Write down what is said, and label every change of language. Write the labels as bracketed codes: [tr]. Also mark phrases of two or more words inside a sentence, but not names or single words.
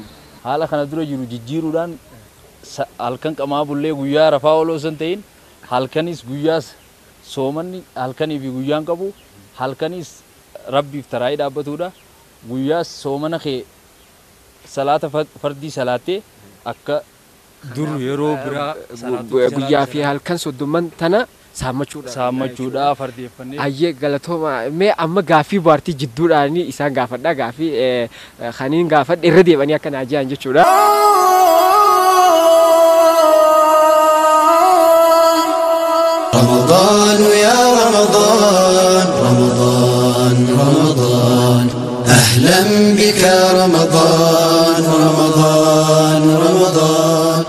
[om] Haala kana dura jiru jijjiiruudhaan halkan qamaa bullee guyyaa rafaa ooloo san ta'in halkanis guyyaas soomanni halkanii fi guyyaan qabu halkanis rabbiif taraayii dhaabbatuudha guyyaas soomana kee salaata fardii salaattee akka dur yeroo biraa guyyaa fi halkan soddomman tana saammachuudha fardeeffannee ayyee galatooma mee amma gaafii bohaartii jidduudhaan isaan gaafadha gaafii kaniin gaafadha irra deebanii akka naa jiran jechuudha. [ar] رمضان يا رمضان رمضان رمضان أهلا بك رمضان رمضان رمضان